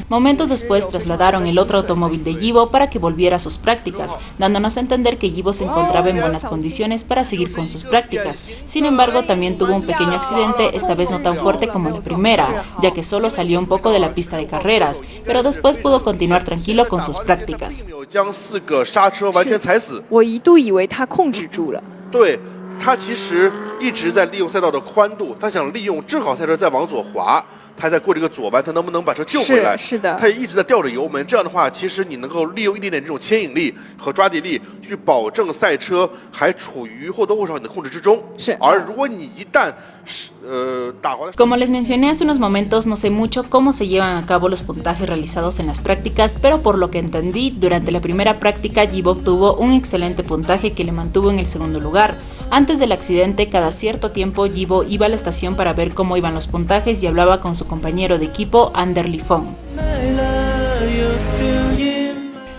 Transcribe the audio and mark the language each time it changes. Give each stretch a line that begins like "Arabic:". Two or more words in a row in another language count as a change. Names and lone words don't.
Spanish: Momentos después trasladaron el otro automóvil de Yibo para que volviera a sus prácticas, dándonos a entender que Yibo se encontraba en buenas condiciones para seguir con sus prácticas. Sin embargo, también tuvo un pequeño accidente, esta vez no tan fuerte como la primera, ya que solo salió un poco de la pista de carreras, pero después pudo continuar tranquilo con sus prácticas.
Chinese: 我一度以为他控制住了。对，他其实一直在利用赛道的宽度，他想利用正好赛车在往左滑，他在过这个左弯，他能不能把车救回来？是的，他也一直在吊着油门，这样的话，其实你能够利用一点点这种牵引力和抓地力，去保证赛车还处于或多或少你的控制之中。是，而如果你一旦
Spanish: Como les mencioné hace unos momentos, no sé mucho cómo se llevan a cabo los puntajes realizados en las prácticas, pero por lo que entendí, durante la primera práctica Yibo obtuvo un excelente puntaje que le mantuvo en el segundo lugar. Antes del accidente, cada cierto tiempo Yibo iba a la estación para ver cómo iban los puntajes y hablaba con su compañero de equipo, Ander Lifong.